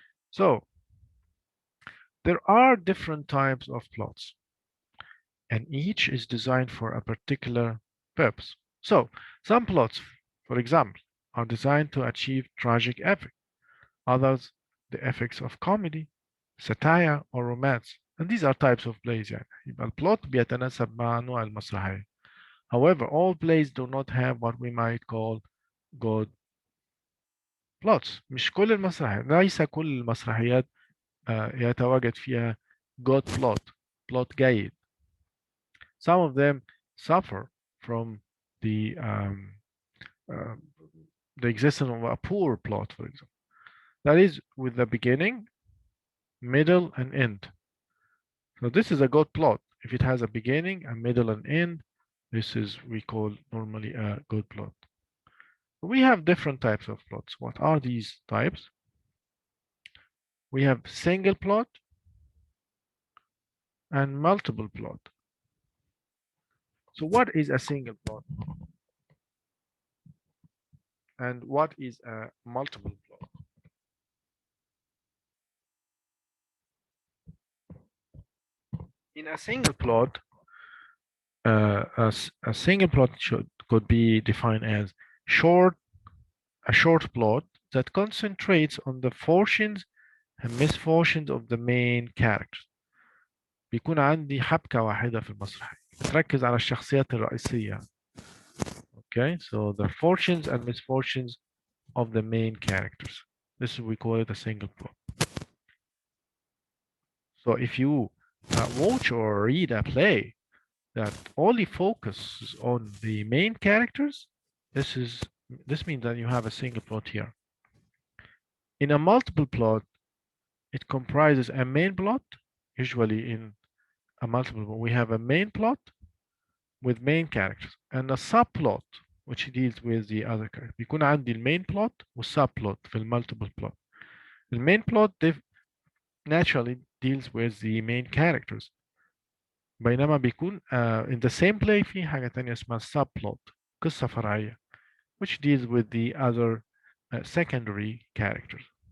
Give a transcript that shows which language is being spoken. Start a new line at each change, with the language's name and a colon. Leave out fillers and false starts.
English: So there are different types of plots, and each is designed for a particular purpose. So some plots, for example, are designed to achieve tragic effect. Others, the effects of comedy, satire, or romance. And these are types of plays
Arabic: يعني. يبقى البلوت بيتناسب مع نوع المسرحية.
English: However, all plays do not have what we might call good plots.
Arabic: مش كل المسرحيات، ليس كل المسرحيات يتواجد فيها
English: good plot
Arabic: جيد.
English: Some of them suffer from the um, uh, the existence of a poor plot, for example. That is with the beginning, middle, and end. So this is a good plot. If it has a beginning, a middle, and end, this is we call normally a good plot. We have different types of plots. What are these types? We have single plot and multiple plot. So what is a single plot? And what is a multiple plot? In a single plot, a single plot could be defined as short, a short plot that concentrates on the fortunes and misfortunes of the main characters.
Arabic: بيكون عندي حبكة واحدة في المسرح بتركز على الشخصيات الرئيسية.
English: Okay, so the fortunes and misfortunes of the main characters. This is we call it a single plot. So if you watch or read a play that only focuses on the main characters, this means that you have a single plot here. In a multiple plot, it comprises a main plot. Usually in a multiple plot, we have a main plot with main characters and a subplot which deals with the other characters.
Arabic: بيكون عندي المين plot والsubplot في المultiple plot.
English: The main plot naturally deals with the main characters.
Arabic: بينما بيكون
English: in the same play
Arabic: في حاجة تانية اسمها
English: subplot
Arabic: قصة فرعية
English: which deals with the other secondary characters.